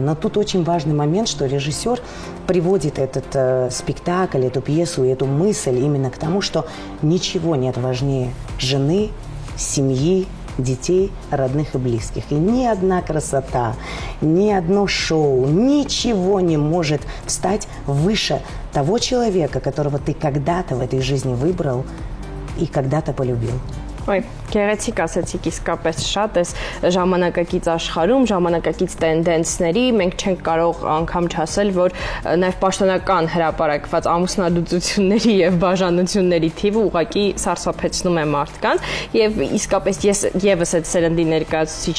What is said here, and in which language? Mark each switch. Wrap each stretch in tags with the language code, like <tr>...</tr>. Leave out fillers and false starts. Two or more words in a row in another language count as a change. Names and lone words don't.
<ru>Но тут очень важный момент, что режиссер приводит этот спектакль, эту пьесу, эту мысль именно к тому, что ничего нет важнее жены, семьи, детей, родных и близких. И ни одна красота, ни одно шоу, ничего не может встать выше того человека, которого ты когда-то в этой жизни выбрал и когда-то полюбил.</ru> <hy>Ոյ, գեղեցիկ ասացիք իսկապես շատ էս ժամանակակից աշխարհում, ժամանակակից տենդենսների մենք չենք կարող անգամ չասել, որ նաև պաշտոնական հրապարակված ամուսնալուծությունների եւ բաժանությունների թիվը ուղղակի սարսափեցնում է մարդկանց եւ իսկապես ես եւս այդ սերնդի ներկայացուցիչ</hy>